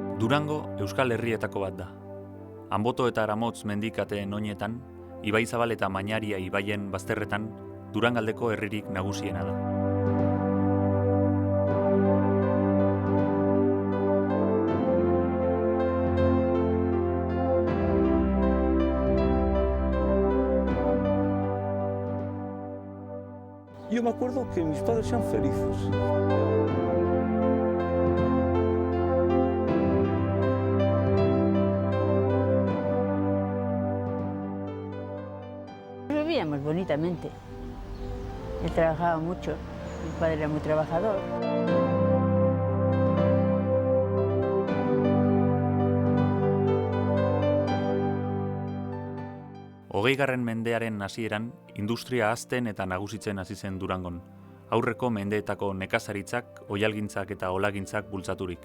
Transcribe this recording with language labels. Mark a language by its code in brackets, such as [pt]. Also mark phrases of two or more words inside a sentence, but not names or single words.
[eu] Durango Euskal Herrietako bat da. Anboto eta Aramotz mendikateen oinetan, Ibaizabal eta Mañaria ibaien bazterretan, Durangaldeko herririk nagusiena da. [es] Yo me acuerdo que mis padres sean felices. Vivíamos bonitamente. Él trabajaba mucho, mi padre era muy trabajador. [eu] Hogeigarren mendearen hasieran, industria hazten eta nagusitzen hasi zen Durangon. Aurreko mendeetako nekazaritzak, oihalgintzak eta olagintzak bultzaturik.